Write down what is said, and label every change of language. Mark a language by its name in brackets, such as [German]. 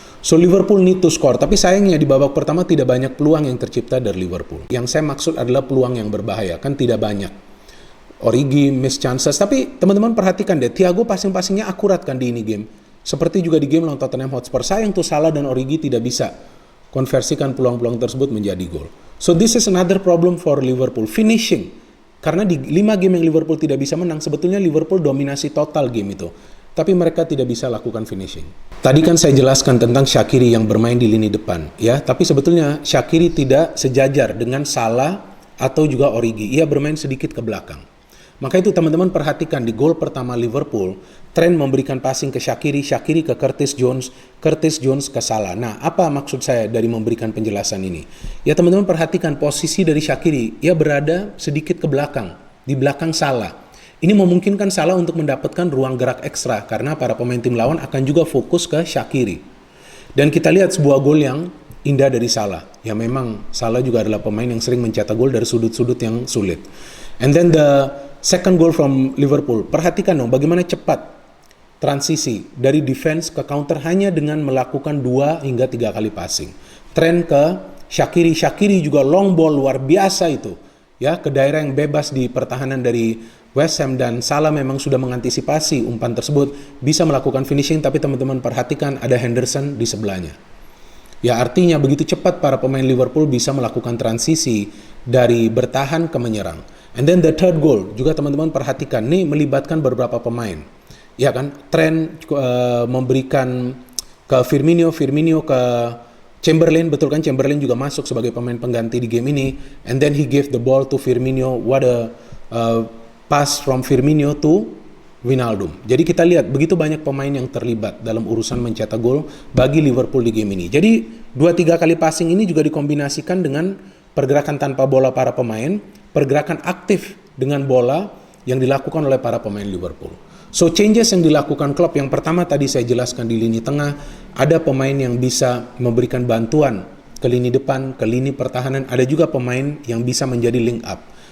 [English] So Liverpool need to score, [Indonesian] tapi sayangnya di babak pertama tidak banyak peluang yang tercipta dari Liverpool. Yang saya maksud adalah peluang yang berbahaya, kan tidak banyak. [English] Origi miss chances, [Indonesian] tapi teman-teman perhatikan deh, Thiago passing-passingnya akurat kan di ini game. Seperti juga di game lawan Tottenham Hotspur. Sayang tuh Salah dan Origi tidak bisa konversikan peluang-peluang tersebut menjadi gol. [English] So this is another problem for Liverpool, finishing. [Indonesian] Karena di 5 game yang Liverpool tidak bisa menang, sebetulnya Liverpool dominasi total game itu. Tapi mereka tidak bisa lakukan finishing. Tadi kan saya jelaskan tentang Shaqiri yang bermain di lini depan, ya. Tapi sebetulnya Shaqiri tidak sejajar dengan Salah atau juga Origi. Ia bermain sedikit ke belakang. Maka itu teman-teman perhatikan di gol pertama Liverpool, Trent memberikan passing ke Shaqiri, Shaqiri ke Curtis Jones ke Salah. Nah, apa maksud saya dari memberikan penjelasan ini? Ya teman-teman perhatikan posisi dari Shaqiri, ia berada sedikit ke belakang, di belakang Salah. Ini memungkinkan Salah untuk mendapatkan ruang gerak ekstra karena para pemain tim lawan akan juga fokus ke Shaqiri. Dan kita lihat sebuah gol yang indah dari Salah. Ya memang Salah juga adalah pemain yang sering mencetak gol dari sudut-sudut yang sulit. [English] And then the second goal from Liverpool. [Indonesian] Perhatikan dong bagaimana cepat transisi dari defense ke counter hanya dengan melakukan 2 hingga 3 kali passing. Trent ke Shaqiri juga long ball luar biasa itu. ya, ke daerah yang bebas di pertahanan dari West Ham, dan Salah memang sudah mengantisipasi umpan tersebut, bisa melakukan finishing, tapi teman-teman perhatikan ada Henderson di sebelahnya. Ya, artinya begitu cepat para pemain Liverpool bisa melakukan transisi dari bertahan ke menyerang. [English] And then the third goal [Indonesian] juga teman-teman perhatikan, nih melibatkan beberapa pemain. Ya kan, Trent memberikan ke Firmino ke Chamberlain, betul kan, Chamberlain juga masuk sebagai pemain pengganti di game ini. [English] And then he gave the ball to Firmino, what a pass from Firmino to Wijnaldum. [Indonesian] Jadi kita lihat begitu banyak pemain yang terlibat dalam urusan mencetak gol bagi Liverpool di game ini. Jadi 2-3 kali passing ini juga dikombinasikan dengan pergerakan tanpa bola para pemain, pergerakan aktif dengan bola yang dilakukan oleh para pemain Liverpool. [English] So changes [Indonesian] yang dilakukan Klopp, yang pertama tadi saya jelaskan di lini tengah, ada pemain yang bisa memberikan bantuan ke lini depan, ke lini pertahanan, ada juga pemain yang bisa menjadi link up.